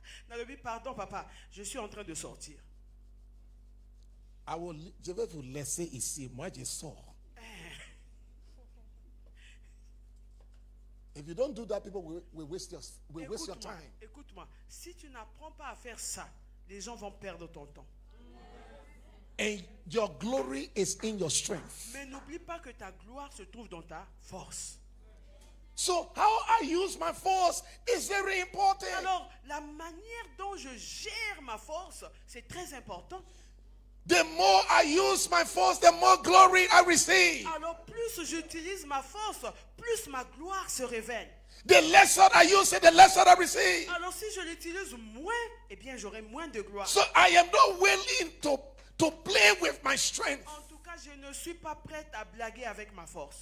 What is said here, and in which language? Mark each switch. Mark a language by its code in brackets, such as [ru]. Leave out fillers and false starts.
[fr] Nalobi, pardon papa, je suis en train de sortir. Je vais vous laisser ici. Moi, je sors. [en] If you don't do that, people will waste your time. [fr] Écoute-moi, si tu n'apprends pas à faire ça, les gens vont perdre ton temps. [en] And your glory is in your strength. [fr] Mais n'oublie pas que ta gloire se trouve dans ta force. [en] So how I use my force is very important. [fr] Alors, la manière dont je gère ma force, c'est très important. [en] The more I use my force, the more glory I receive. [fr] Alors, plus j'utilise ma force, plus ma gloire se révèle. [en] The lesser I use it, the lesser I receive. [fr] Alors, si je l'utilise moins, eh bien, j'aurai moins de gloire. [en] So I am not willing to play with my strength. [fr] En tout cas, je ne suis pas prête à blaguer avec ma force.